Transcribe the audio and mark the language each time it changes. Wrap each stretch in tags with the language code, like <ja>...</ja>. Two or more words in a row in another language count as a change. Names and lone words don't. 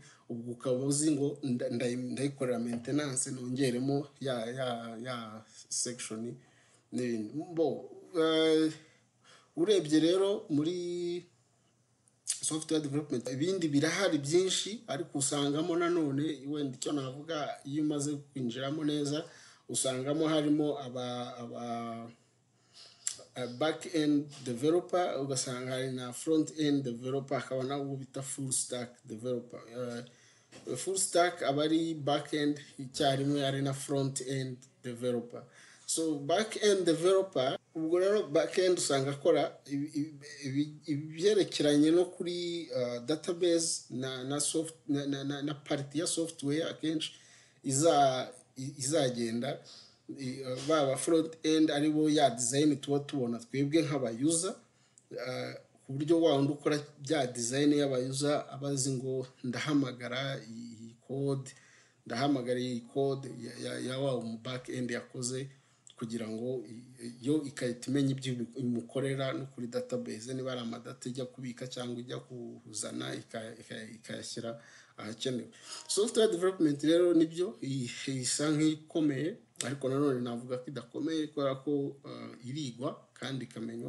<rw>Ubwo ukaba uzi ngo ndayikorera maintenance, nongeremo ya section n'ibindi. Urebye rero muri</rw> <en>software development</en> <rw>ibindi birahari byinshi, ariko usangamo nanone wenda icyo navuga, iyo umaze kwinjiramo neza usangamo harimo aba</rw> <en>back end developer,</en> <rw>ugasanga hari na</rw> <en>front end developer,</en> <rw>hakaba nabo bita</rw> <en>full stack developer. Full stack</en> <rw>aba ari</rw> <en>back end</en> <rw>icyarimwe, ari na</rw> <en>front end developer. So back end developer,</en> <rw>ubwo rero</rw> <en>back end</en> <rw>usanga akora ibyerekeranye no kuri database na party ya software akenshi izagenda. Baba</rw> <en>front end</en> <rw>aribo ya design tuba tubona twebwe nk'abayuza, ku buryo wundi ukora bya design y'abayuza abazi ngo ndahamagara iyi code ya wa</rw> <en>back end</en> <rw>yakoze, kugira ngo yo ikahita imenya ibyo imukorera no kuri database, niba ari amadata ijya kubika cyangwa ijya kuzana ikayashyira ahakenewe.</rw> <en>Software development</en> <rw>rero nibyo isa nk'ikomeye, ariko nanone navuga ko idakomeye kubera ko irigwa kandi ikamenywa.</rw>